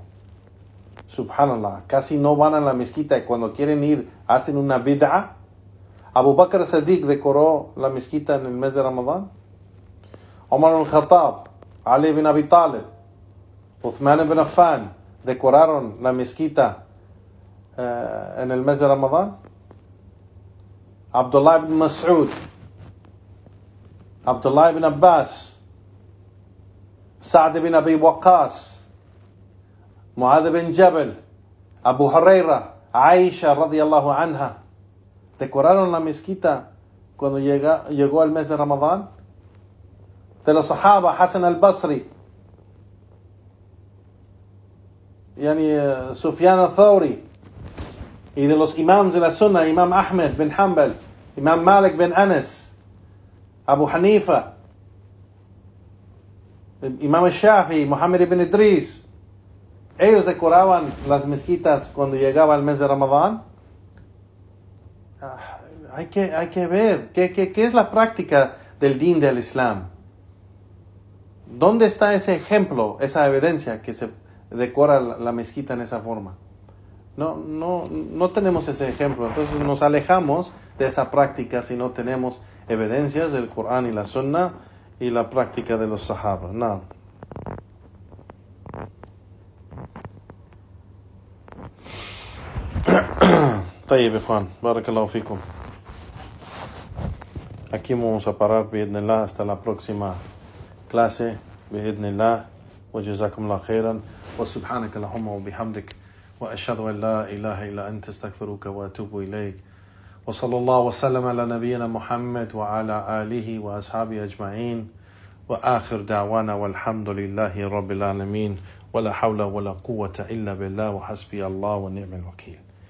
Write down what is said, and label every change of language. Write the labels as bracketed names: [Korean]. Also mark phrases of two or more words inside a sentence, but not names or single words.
[Spanish] Subhanallah, casi no van a la mezquita y cuando quieren ir hacen una bid'a. Abu Bakr Siddiq decoró la mezquita en el mes de Ramadán. Omar al-Khattab, Ali bin Abi Talib, Uthman ibn Affan decoraron la mezquita en el mes de Ramadán. Abdullah ibn Mas'ud, Abdullah ibn Abbas, Sa'd ibn Abi Waqqas, Mu'adh bin Jabal, Abu Huraira, Aisha [Arabic] رضي الله عنها, [Spanish] decoraron la mezquita cuando llegó el mes de Ramadán. De los Sahaba, Hasan al-Basri, Sufyan al-Thawri, y de los imams de la Sunna, Imam Ahmed bin Hanbal, Imam Malik bin Anas, Abu Hanifa, Imam al-Shafi, Muhammad ibn Idris. Ellos decoraban las mezquitas cuando llegaba el mes de Ramadán. Hay que ver qué es la práctica del din del Islam. ¿Dónde está ese ejemplo, esa evidencia que se decora la mezquita en esa forma? No tenemos ese ejemplo. Entonces nos alejamos de esa práctica si no tenemos evidencias del Corán y la Sunna y la práctica de los Sahaba. No. طيب Juan, [Arabic] بارك الله فيكم. [Spanish] Aquí vamos a parar, bi'idhnillah, hasta la próxima clase [Arabic] بإذن الله وجزاكم الله خيرا وسبحانك اللهم وبحمدك وأشهد أن لا إله إلا أنت استغفرك وأتوب إليك وصلى الله وسلم على نبينا محمد وعلى آله وأصحابه أجمعين وآخر دعوانا والحمد لله رب العالمين ولا حول ولا قوة إلا بالله وحسبي الله ونعم الوكيل.